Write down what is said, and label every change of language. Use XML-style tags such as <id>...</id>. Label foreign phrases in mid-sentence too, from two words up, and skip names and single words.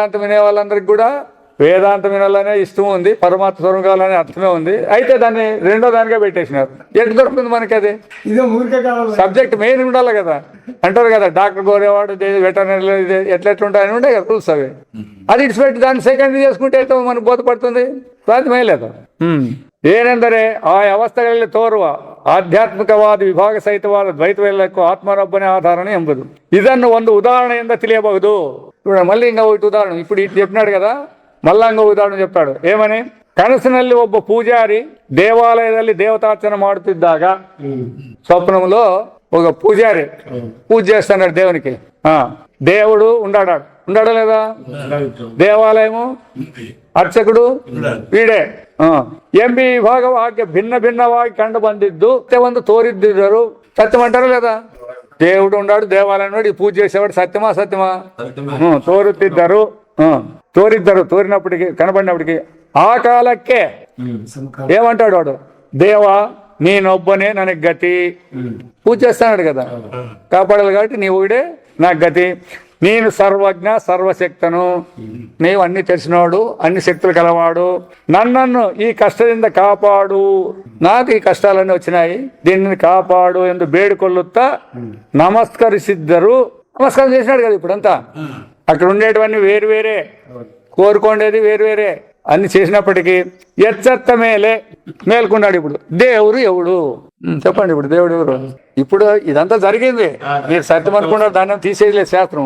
<te>వేదాంతం వినే వాళ్ళందరికి కూడా వేదాంతం వినాలనే ఇష్టం ఉంది, పరమాత్మ స్వరం కావాలనే అర్థమే ఉంది. అయితే దాన్ని రెండో దానిగా పెట్టేసినారు. ఎట్లా దొరుకుతుంది మనకి అది?</te> <en>subject main</en> <te>ఉండాలి కదా. అంటారు కదా డాక్టర్ కోరేవాడు వెటర్నరీ ఎట్లెట్లుంటాయని ఉండే కదా రూల్స్ అవి. అది ఇడిచిపెట్టి దాన్ని సెకండ్ చేసుకుంటే అయితే మనకు బోధపడుతుంది. సాధ్యమే లేదు.</te> <kn>ಏನೆಂದರೆ ಆ ಅವಸ್ಥೆಗಳಲ್ಲಿ ತೋರುವ ಆಧ್ಯಾತ್ಮಿಕವಾದ ವಿಭಾಗ ಸಹಿತವಾದ ದ್ವೈತವೆಲ್ಲಕ್ಕೂ ಆತ್ಮರೊಬ್ಬನೇ ಆಧಾರನೆ ಎಂಬುದು. ಇದನ್ನು ಒಂದು ಉದಾಹರಣೆಯಿಂದ ತಿಳಿಯಬಹುದು.</kn> <te>చూడండి మళ్ళీ ఇంకా ఒకటి ఉదాహరణ. ఇప్పుడు ఇటు చెప్పినాడు కదా, మళ్ళా ఇంకో ఉదాహరణ చెప్తాడు. ఏమని?</te> <kn>ಕನಸಿನಲ್ಲಿ ಒಬ್ಬ ಪೂಜಾರಿ ದೇವಾಲಯದಲ್ಲಿ ದೇವತಾರ್ಚನೆ ಮಾಡುತ್ತಿದ್ದಾಗ,</kn> <te>స్వప్నంలో ఒక పూజారి పూజ చేస్తున్నాడు దేవునికి. దేవుడు ఉండాడా లేదా?</te> <kn>దేవాలయము ಅರ್ಚಕರು ವೀಡೆ ಎಂಬಿ ವಿಭಾಗವಾಗಿ ಭಿನ್ನ ಭಿನ್ನವಾಗಿ ಕಂಡು ಬಂದಿದ್ದು ಸತ್ಯವನ್ನು ತೋರಿದ್ದರು.</kn> <te>సత్యం అంటారా లేదా? దేవుడు ఉన్నాడు, దేవాలయం నాడు పూజ చేసేవాడు. సత్యమా? తోరినప్పటికీ కనబడినప్పటికీ ఆ కాలಕ್ಕೆ ఏమంటాడు వాడు?</te> <kn>ದೇವಾ ನೇನೊಬ್ಬನೇ ನನಗೆ ಗತಿ.</kn> <te>పూజ చేస్తున్నాడు కదా, కాపాడాలి కాబట్టి నీ ఒకడే నాకు గతి. నేను సర్వజ్ఞ సర్వశక్తను, నీవు అన్ని తెలిసినవాడు, అన్ని శక్తులు కలవాడు. నన్ను ఈ కష్టదింద కాపాడు. నాకు ఈ కష్టాలన్నీ వచ్చినాయి, దీనిని కాపాడు</te> <kn>ಎಂದು ಬೇಡಿಕೊಳ್ಳುತ್ತಾ ನಮಸ್ಕರಿಸಿದ್ದರು.</kn> <te>నమస్కారం చేసినాడు కదా. ఇప్పుడంతా అక్కడ ఉండేటివన్నీ వేరువేరే, కోరుకోండేది వేరువేరే అన్ని చేసినప్పటికీ ఎచ్చత్త మేల్కొన్నాడు. ఇప్పుడు దేవుడు ఎవడు చెప్పండి? ఇప్పుడు దేవుడు ఎవరు? ఇప్పుడు ఇదంతా జరిగింది, మీరు సత్యం అనుకున్నారు, దాన్ని తీసేయలేదు శాస్త్రం.</te>